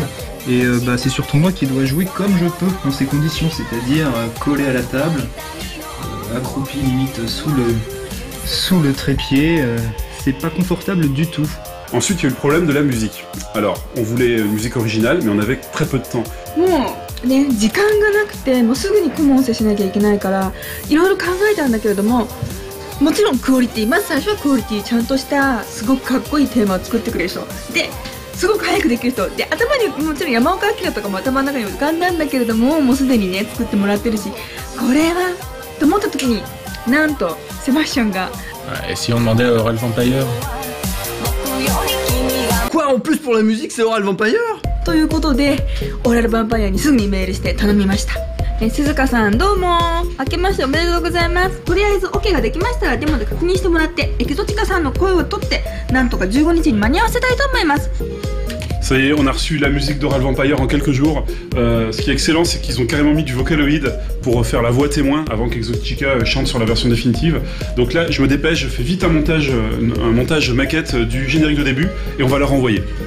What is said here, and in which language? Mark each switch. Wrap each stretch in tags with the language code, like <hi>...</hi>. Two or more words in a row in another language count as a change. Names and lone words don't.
<fr>Et c'est surtout moi qui dois jouer comme je peux dans ces conditions, c'est-à-dire collé à la table, accroupi limite sous le trépied, c'est pas confortable du tout. Ensuite il y a eu le problème de la musique. Alors on voulait une musique originale mais on avait très peu de temps.</fr> <ja>ね、時間がなくてもうすぐに顧問せしなきゃいけないからいろいろ考えたんだけれども、もちろんクオリティ、まず最初はクオリティちゃんとしたすごくかっこいいテーマを作ってくれる人ですごく早くできる人で、頭にもちろん山岡明とかも頭の中に浮かんだんだけれども、もうすでにね作ってもらってるし、これはと思った時になんとセバスチャンが</ja> <fr>Et si on demandait à Oral Vampire? Quoi, en plus pour la musique c'est Oral Vampire?</fr> <ja>ということでオーラルヴァンパイアにすぐにメールして頼みました。鈴鹿さんどうも明けましておめでとうございます。とりあえず OK ができましたらデモで確認してもらってエキゾチカさんの声を取ってなんとか15日に間に合わせたいと思います。</ja> <fr>Ça y est, on a reçu la musique d'Oral Vampire en quelques jours. Ce qui est excellent, c'est qu'ils ont carrément mis du Vocaloid pour faire la voix témoin avant qu'Exotica chante sur la version définitive. Donc là, je me dépêche, je fais vite un montage maquette du générique de début et on va leur envoyer.</fr>